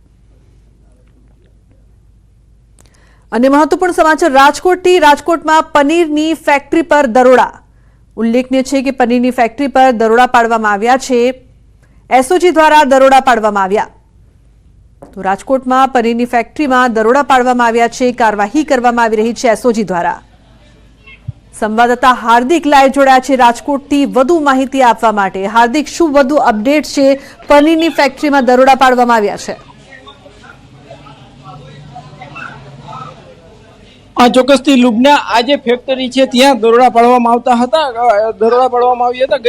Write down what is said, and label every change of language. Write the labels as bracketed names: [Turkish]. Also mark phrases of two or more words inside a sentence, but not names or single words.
[Gujarati] અન્ય મહત્વપૂર્ણ સમાચાર રાજકોટથી। રાજકોટમાં પનીરની ફેક્ટરી પર દરોડા। ઉલ્લેખનીય છે કે પનીરની ફેક્ટરી પર દરોડા પાડવામાં આવ્યા છે। એસઓજી દ્વારા દરોડા પાડવામાં આવ્યા। તો રાજકોટમાં પનીરની ફેક્ટરીમાં દરોડા પાડવામાં આવ્યા છે। કાર્યવાહી કરવામાં આવી રહી છે એસઓજી દ્વારા। સંવાદદાતા હાર્દિક લાઇવ જોડાયા છે રાજકોટથી વધુ માહિતી આપવા માટે। हार्दिक, શું વધુ અપડેટ છે? પનીરની ફેક્ટરીમાં દરોડા પાડવામાં આવ્યા છે। ચોક્કસથી લુબના આજે ફેક્ટરી છે ત્યાં દરોડા પાડવામાં આવતા હતા। દરોડા પાડવામાં આવ્યા હતા।